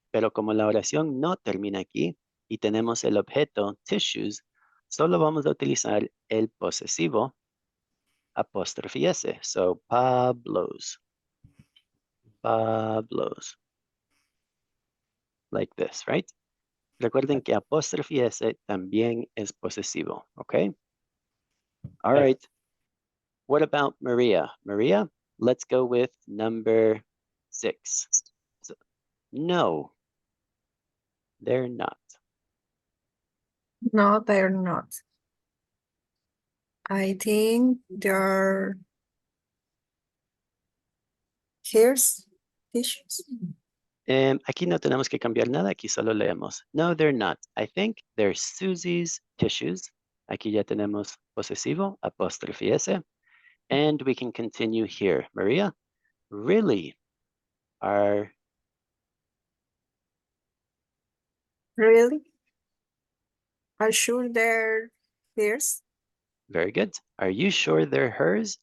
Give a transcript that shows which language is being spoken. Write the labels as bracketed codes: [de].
[es] Pero como la oración no termina aquí y tenemos el objeto tissues, solo vamos a utilizar el posesivo apóstrofe S. [en] So Pablo's. Pablo's. Like this, right? [es] Recuerden que apóstrofe S también es posesivo, okay? [en] All right. What about Maria? Maria, let's go with number 6. So, no, they're not. No, they're not. I think they're his tissues. [es] Aquí no tenemos que cambiar nada, aquí solo leemos. [en] No, they're not. I think they're Susie's tissues. [es] Aquí ya tenemos posesivo, apóstrofe S. [en] And we can continue here. Maria, really are, Really? Are sure they're hers? Very good. Are you sure they're hers?